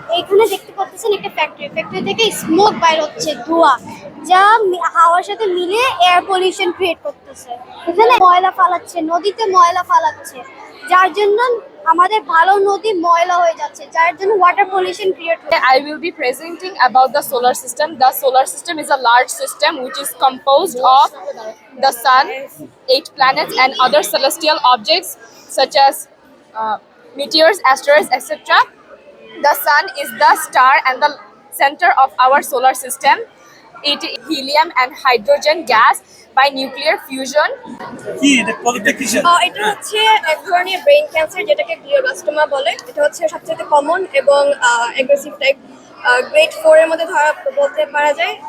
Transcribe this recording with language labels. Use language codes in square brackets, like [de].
[bn] এইখানে দেখতে পাচ্ছেন একটা ফ্যাক্টরি থেকে স্মোক বাইর হচ্ছে, ধোঁয়া, যা হাওয়ার সাথে মিলে এয়ার পলিউশন ক্রিয়েট করতেছে। এখানে ময়লা ফালাচ্ছে, নদীতে ময়লা ফালাচ্ছে, যার জন্য আমাদের ভালো নদী ময়লা হয়ে যাচ্ছে, যার জন্য ওয়াটার পলিউশন ক্রিয়েট হচ্ছে। [en] I will be presenting about the solar system. The solar system is a large system which is composed of the sun, 8 planets, and other celestial objects such as meteors, asteroids, etc. The sun is the star and the center of our solar system. It is helium and hydrogen gas by nuclear fusion. [bn] কি এটা প্রজেক্টটা কিসের? এটা হচ্ছে এক ধরনের brain cancer, যেটাকে glioblastoma বলে। এটা হচ্ছে সবচেয়ে কমন এবং অ্যাগ্রেসিভ টাইপ। গ্রেড 4 এর মধ্যে ধরা বলতে পারা যায়।